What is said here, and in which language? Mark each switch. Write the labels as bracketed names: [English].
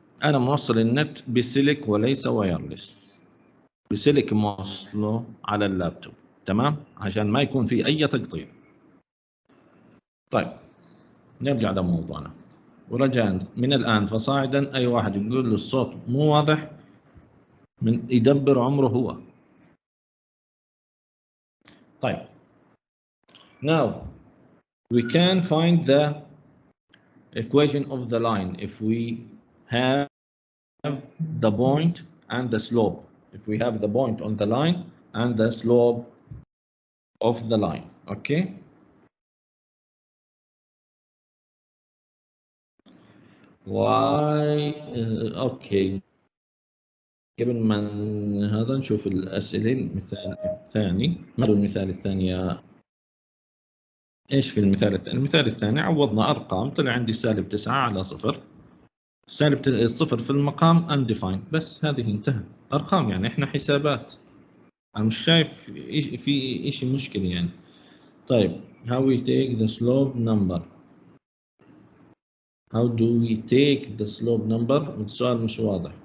[Arabic] انا موصل النت بسلك وليس وايرلس، بسلك موصله على اللابتوب، تمام، عشان ما يكون في اي تقطيع. طيب نرجع لموضوعنا. ورجاء من الآن فصاعدا أي واحد يقول له الصوت مو واضح من يدبر عمره هو. طيب. [English] Now we can find the equation of the line if we have the point and the slope. If we have the point on the line and the slope of the line. Okay. Why? Okay. [Arabic] قبل ما هذا نشوف الأسئلة. المثال الثاني، ما هو المثال الثاني يا ايش في المثال الثاني؟ المثال الثاني عوضنا ارقام، طلع عندي سالب 9 على 0. سالب الصفر في المقام undefined، بس هذه انتهى. ارقام يعني احنا حسابات، انا مش شايف في شيء مشكله يعني. طيب [English] how we take the slope number. how do we take the slope number؟ [Arabic] السؤال مش واضح.